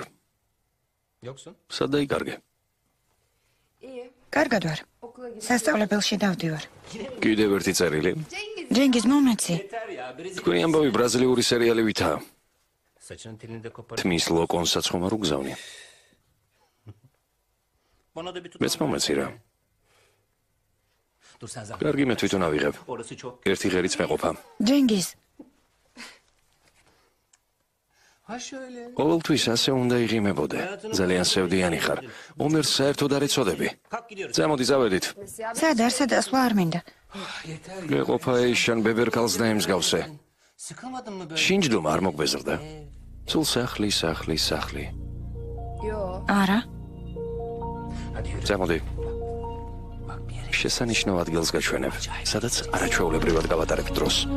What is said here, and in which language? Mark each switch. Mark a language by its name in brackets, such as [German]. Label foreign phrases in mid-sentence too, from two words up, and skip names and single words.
[Turkish] Yoksun? [Georgian] სად დაიკარგე? [Turkish] İyi. [Georgian] კარგად ვარ. სასწავლებელში დავდივარ. კიდევ ერთი წერილი. ჯენგიზ მომეცი. თქვენი ამბავი ბრაზილიური სერიალი ვითაა. [Turkish] Saçının telini de kopar. [Georgian] თმის ლოკონსაც ხომ არ უგზავნია? [Turkish] Bana da bir tut. [Georgian] მეც მომეცი რა. [Turkish] Dur sen zaten. [Georgian] კარგი, მე თვითონ ავიღებ. [Turkish] Orası çok. [Georgian] ერთი ღერიც მეყოფა. ჯენგიზ, [Turkish] Ha şöyle. [Georgian] ყოველთვის ასე უნდა იღიმებოდე. ძალიან სევდიანი ხარ. ომერს საერთოდ არ ეწოდები. [Turkish] Kalk gidiyoruz. [Georgian] წამოდი წავედით. სად არ სადასვლა არ მინდა. მეყოფა ეიშან ბებერკალს დაემსგავსე. [Turkish] Sıkılmadın mı böyle? [Georgian] შინჯდომა არ მოგბეზრდა. სულ სახლი, სახლი, სახლი. [Turkish] Yo. [Georgian] არა, [Turkish] Hadi yürü. [Georgian] წამოდი. [Turkish] Bak bir yere. [Georgian] შესანიშნავ ადგილს გაჩვენებ, სადაც არაჩვეულებრივად გავატარებ დროს.